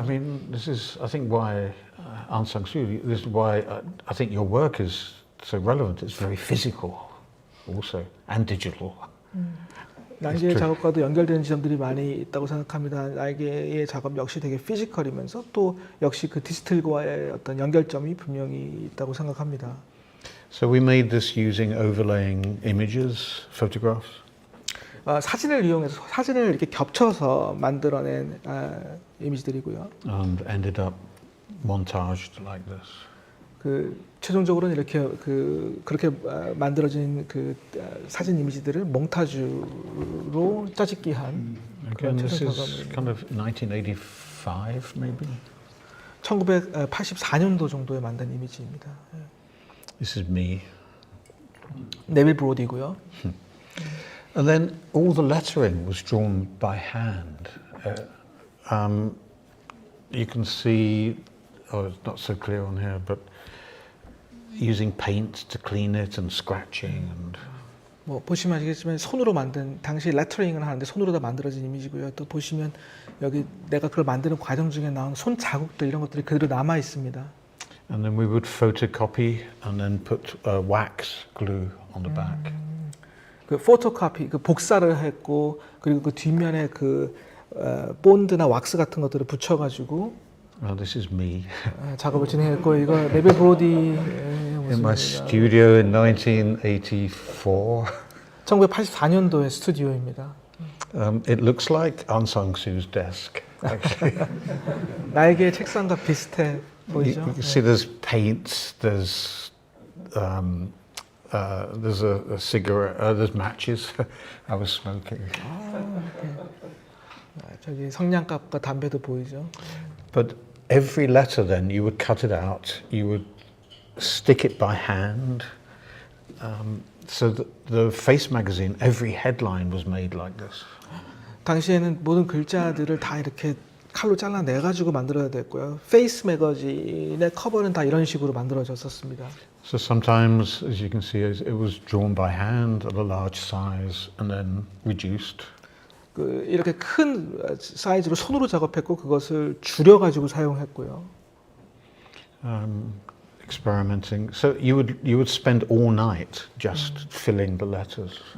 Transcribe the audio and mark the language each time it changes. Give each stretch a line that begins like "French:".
English: I mean, this is, I think, why Aung San Suu Kyi. This is why I think your work is so relevant. It's very physical, also, and digital.
Korean: 나에게 작업과도 연결되는 지점들이 많이 있다고 생각합니다. 나에게의 작업 역시 되게 피지컬이면서 또 역시 그 디지털과의 어떤 연결점이 분명히 있다고 생각합니다.
English: So we made this using overlaying images, photographs.
Korean: 사진을 이용해서 사진을 이렇게 겹쳐서 만들어낸 이미지들이고요.
English: And ended up montaged like this.
Korean: 그 최종적으로는 이렇게 그렇게 만들어진 그 사진 이미지들을 몽타주로 짜집기한 그런 최종 결과물입니다.
English: Kind of 1985 maybe.
Korean: 1984년도 정도에 만든 이미지입니다.
English: This is me.
Korean: 네빌 브로디고요.
English: And then all the lettering was drawn by hand. You can see, it's not so clear on here, but using paint to clean it and scratching and.
Korean: 뭐 보시면 아시겠지만 손으로 만든 당시 레터링을 하는데 손으로 다 만들어진 이미지고요. 또 보시면 여기 내가 그걸 만드는 과정 중에 나온 손 자국들 이런 것들이 그대로 남아 있습니다.
English: And then we would photocopy and then put wax glue on the back.
Korean: 그 포토카피, 그 복사를 했고 그리고 그 뒷면에 그 본드나 왁스 같은 것들을 붙여가지고.
English: Well, this is me.
Korean: 작업을 진행했고 이거 네빌 브로디의
English: In my studio in 1984.
Korean: 1984년도의 스튜디오입니다.
English: It looks like Aung San Suu's desk, actually.
Korean: 나에게 책상과 비슷해 보이죠?
English: You can see there's paints, there's a cigarette, there's matches. I was smoking.
Korean: 저기 성냥갑과 담배도 보이죠?
English: But every letter then, you would cut it out, you would stick it by hand. So the Face magazine, every headline was made like this.
Korean: 당시에는 모든 글자들을 다 이렇게 칼로 잘라내가지고 만들어야 됐고요. 페이스 매거진의 커버는 다 이런 식으로 만들어졌었습니다.
English: So sometimes, as you can see, it was drawn by hand at a large size and then reduced.
Korean: 이렇게 큰 사이즈로 손으로 작업했고 그것을 줄여가지고 사용했고요.
English: Experimenting. So you would spend all night just filling the letters.